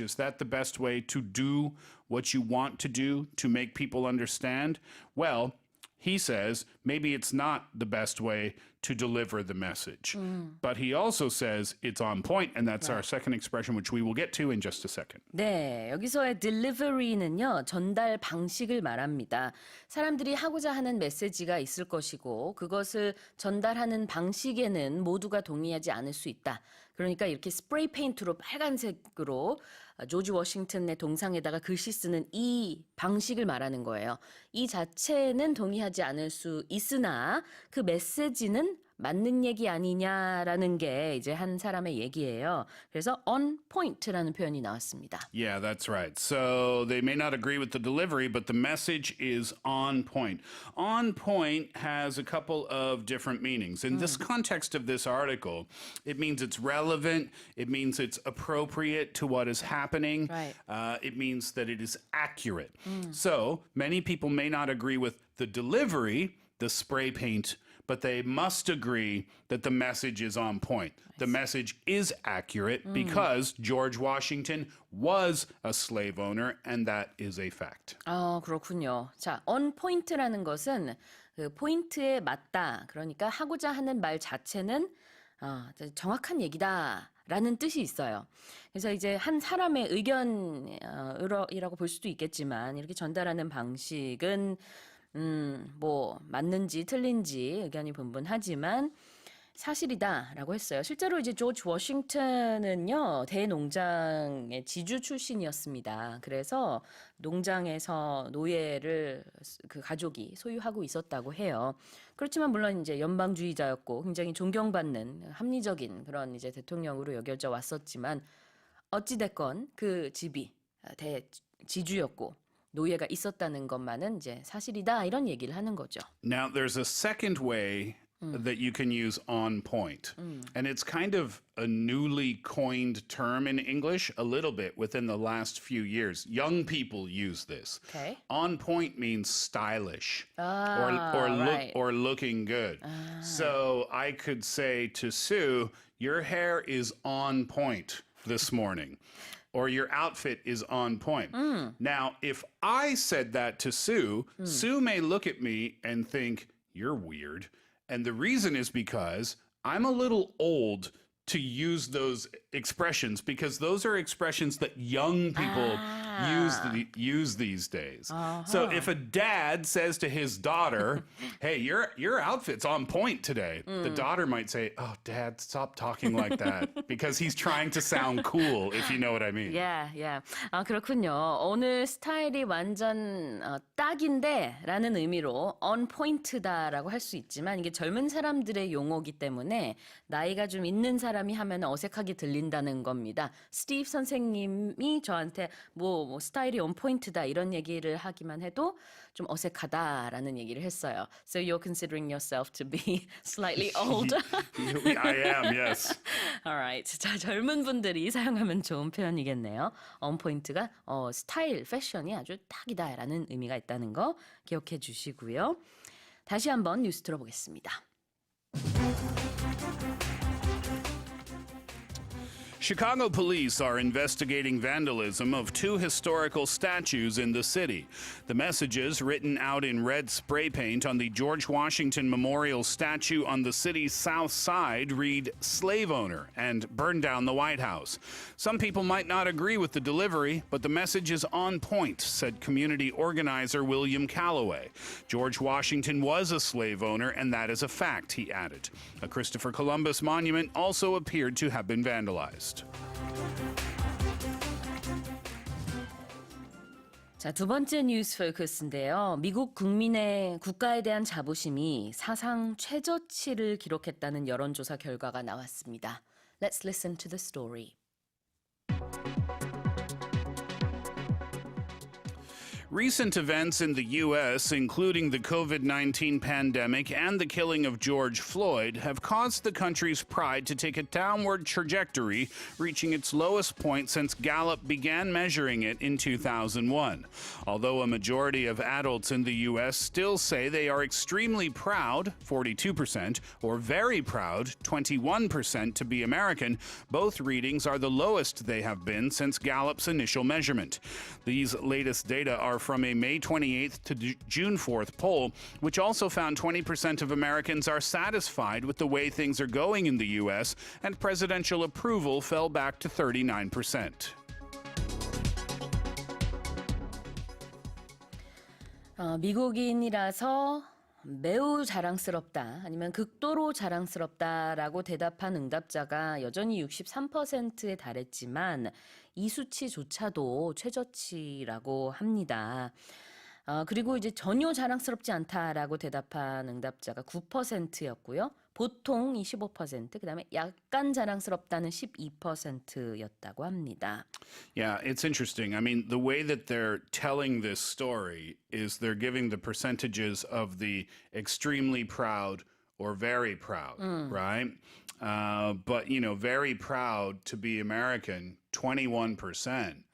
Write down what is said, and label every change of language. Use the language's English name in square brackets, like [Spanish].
[English] Is that the best way to do what you want to do to make people understand? Well, he says maybe it's not the best way to deliver the message. But he also says it's on point, and that's our second expression, which we will get to in just a second. [Korean] 네, 여기서의 delivery는요, 전달 방식을 말합니다. 사람들이 하고자 하는 메시지가 있을 것이고, 그것을 전달하는 방식에는 모두가 동의하지 않을 수 있다. 그러니까 이렇게 스프레이 페인트로 빨간색으로 조지 워싱턴의 동상에다가 글씨 쓰는 이 방식을 말하는 거예요. 이 자체는 동의하지 않을 수 있으나 그 메시지는 맞는 얘기 아니냐라는 게 이제 한 사람의 얘기예요. 그래서 on point라는 표현이 나왔습니다. [English] Yeah, that's right. So they may not agree with the delivery, but the message is on point. On point has a couple of different meanings. In this context of this article, it means it's relevant. It means it's appropriate to what is happening. Right. It means that it is accurate. So many people may not agree with the delivery, the spray paint, but they must agree that the message is on point. The message is accurate because George Washington was a slave owner, and that is a fact. [Korean] 그렇군요. 자, on point라는 것은 그 포인트에 맞다. 그러니까 하고자 하는 말 자체는 정확한 얘기다라는 뜻이 있어요. 그래서 이제 한 사람의 의견이라고 볼 수도 있겠지만 이렇게 전달하는 방식은 뭐 맞는지 틀린지 의견이 분분하지만 사실이다라고 했어요. 실제로 이제 조지 워싱턴은요, 대농장의 지주 출신이었습니다. 그래서 농장에서 노예를 그 가족이 소유하고 있었다고 해요. 그렇지만 물론 이제 연방주의자였고 굉장히 존경받는 합리적인 그런 이제 대통령으로 여겨져 왔었지만 어찌됐건 그 집이 대지주였고 노예가 있었다는 것만은 이제 사실이다 이런 얘기를 하는 거죠. [English] Now, there's a second way that you can use on point. And it's kind of a newly coined term in English, a little bit within the last few years. Young people use this. Okay. On point means stylish right. or looking good. So I could say to Sue, your hair is on point this morning. Or your outfit is on point. Now, if I said that to Sue, Sue may look at me and think, you're weird. And the reason is because I'm a little old to use those expressions because those are expressions that young people use these days. So if a dad says to his daughter, "Hey, your outfit's on point today," the daughter might say, "Oh, Dad, stop talking like that," because he's trying to sound cool, if you know what I mean. Yeah, yeah. [Korean] 아, 그렇군요. 오늘 스타일이 완전 딱인데 라는 의미로 on point다라고 할 수 있지만 이게 젊은 사람들의 용어이기 때문에 나이가 좀 있는 사람이 하면 어색하게 들린다는 겁니다. 스티브 선생님이 저한테 뭐 스타일이 on point다 이런 얘기를 하기만 해도 좀 어색하다라는 얘기를 했어요. [English] So you're considering yourself to be slightly older? I am, yes. Alright. [Korean] 자, 젊은 분들이 사용하면 좋은 표현이겠네요. on point가 스타일, 패션이 아주 딱이다라는 의미가 있다는 거 기억해 주시고요. 다시 한번 뉴스 들어보겠습니다. [English] Chicago police are investigating vandalism of two historical statues in the city. The messages, written out in red spray paint on the George Washington Memorial statue on the city's south side, read "Slave Owner" and "Burn Down the White House." Some people might not agree with the delivery, but the message is on point, said community organizer William Calloway. George Washington was a slave owner, and that is a fact, he added. A Christopher Columbus monument also appeared to have been vandalized. [Korean] 자, 두 번째 뉴스 포커스인데요. 미국 국민의 국가에 대한 자부심이 사상 최저치를 기록했다는 여론조사 결과가 나왔습니다. [English] Let's listen to the story. Recent events in the U.S., including the COVID-19 pandemic and the killing of George Floyd, have caused the country's pride to take a downward trajectory, reaching its lowest point since Gallup began measuring it in 2001. Although a majority of adults in the U.S. still say they are extremely proud, 42%, or very proud, 21%, to be American, both readings are the lowest they have been since Gallup's initial measurement. These latest data are from a May 28th to June 4th poll, which also found 20% of Americans are satisfied with the way things are going in the U.S., and presidential approval fell back to 39%. [Korean] 미국인이라서 매우 자랑스럽다 아니면 극도로 자랑스럽다라고 대답한 응답자가 여전히 63%에 달했지만 이 수치조차도 최저치라고 합니다. 그리고 이제 전혀 자랑스럽지 않다라고 대답한 응답자가 9%였고요. 보통이 15%, 그다음에 약간 자랑스럽다는 12%였다고 합니다. [English] Yeah, it's interesting. I mean, the way that they're telling this story is they're giving the percentages of the extremely proud or very proud, right? But, you know, very proud to be American, 21%.